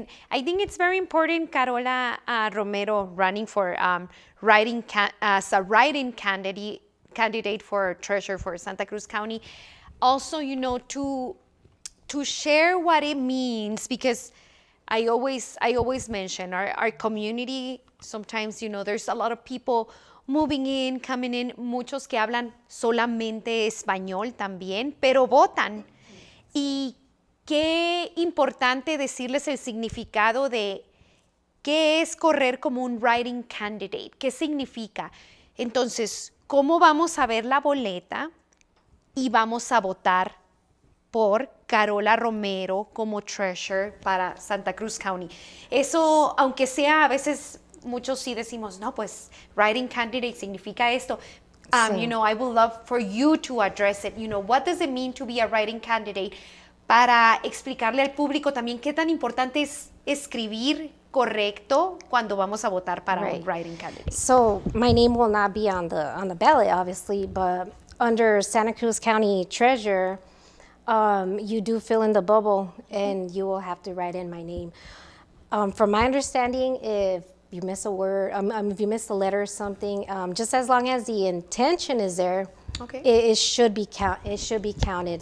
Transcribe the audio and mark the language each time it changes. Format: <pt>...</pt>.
<en>And I think it's very important, Carola Romero, running for as a write-in candidate for treasurer for Santa Cruz County. Also, to share what it means, because I always mention our community. Sometimes, there's a lot of people moving in, coming in,</en> <es>muchos que hablan solamente español también, pero votan. Y qué importante decirles el significado de qué es correr como un write-in candidate, qué significa. Entonces, ¿cómo vamos a ver la boleta y vamos a votar por Carola Romero como treasurer para Santa Cruz County? Eso, aunque sea a veces, muchos sí decimos, no, pues write-in candidate significa esto.</es> <en>I would love for you to address it. What does it mean to be a write-in candidate?</en> <es>Para explicarle al público también qué tan importante es escribir correcto cuando vamos a votar para un write-in candidate.</es> <en>So my name will not be on the ballot, obviously, but under Santa Cruz County Treasurer, you do fill in the bubble, and you will have to write in my name. From my understanding, if you miss a word, if you miss a letter or something, just as long as the intention is there, it should be counted.</en>